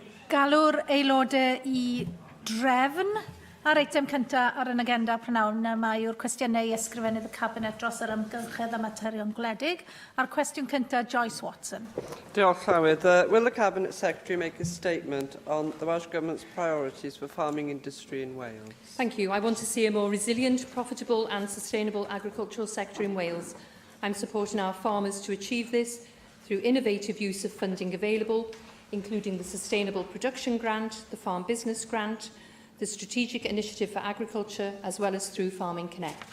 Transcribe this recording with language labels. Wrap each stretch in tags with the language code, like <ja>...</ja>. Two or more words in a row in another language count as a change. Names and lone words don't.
<cy>Galw'r aelodau I drefn ar eitem cyntaf ar yn agenda prynawn mae yw'r cwestiynau I ysgrifennydd y Cabinet dros yr ymgylchedd a materion gwledig. A'r cwestiwn cyntaf, Joyce Watson. Diolch, Llywyd.</cy> <en>Will the Cabinet Secretary make a statement on the Welsh Government's priorities for farming industry in Wales? Thank you. I want to see a more resilient, profitable and sustainable agricultural sector in Wales. I'm supporting our farmers to achieve this through innovative use of funding available, including the Sustainable Production Grant, the Farm Business Grant, the Strategic Initiative for Agriculture, as well as through Farming Connect.</en>